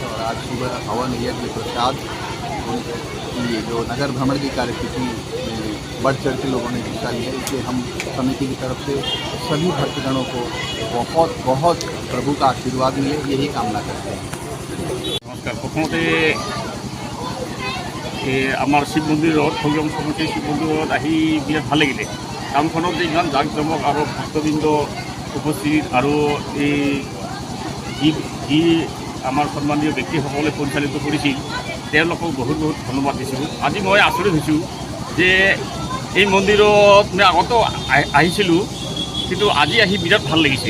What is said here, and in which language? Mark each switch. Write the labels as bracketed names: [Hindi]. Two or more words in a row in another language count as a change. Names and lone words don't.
[Hindi] और आज सुबह हवन यज्ञ प्रसाद ये जो नगर भ्रमण की कार्यसूची में बढ़ चढ़ के लोगों ने हिस्सा लिया। इसलिए हम समिति की तरफ से सभी भक्तगणों को बहुत बहुत प्रभु का आशीर्वाद मिले, यही कामना करते हैं। [Assamese] নমস্কাৰ। প্ৰথমতে আমাৰ শিৱ মন্দিৰ হৰিওম সমষ্টি শিৱ মন্দিৰ বিৰাট ভাল লাগিলে। কামখনত যে ইমান জাক জমক আৰু ভক্তবৃন্দ উপস্থিত আৰু যি আমাৰ সন্মানীয় ব্যক্তিসকলে পৰিচালিত কৰিছিল তেওঁলোকক বহুত বহুত ধন্যবাদ দিছোঁ। আজি মই আচৰিত হৈছোঁ যে এই মন্দিৰত মই আগতো আহিছিলোঁ, কিন্তু আজি আহি বিৰাট ভাল লাগিছিল।